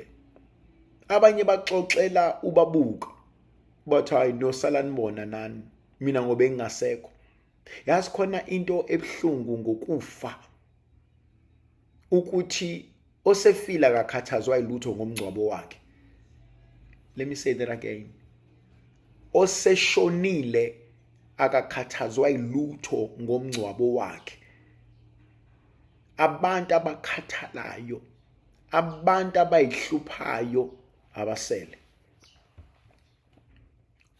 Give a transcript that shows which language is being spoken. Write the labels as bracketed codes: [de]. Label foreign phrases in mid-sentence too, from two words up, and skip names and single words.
[zu] Abanye bakuxoxela ubabuka. Bathi hayi niyosala nibona nani, mina ngobe ngingasekho. Yazi khona into ebuhlungu ngokufa, ukuthi osefila akakhathazwa ilutho ngomngcwabo wakhe. [en] Let me say that again. [zu] Oseshonile akakhathazwa ilutho ngomngcwabo wakhe. Abantu abakhathalayo, abantu abayihluphayo abasele.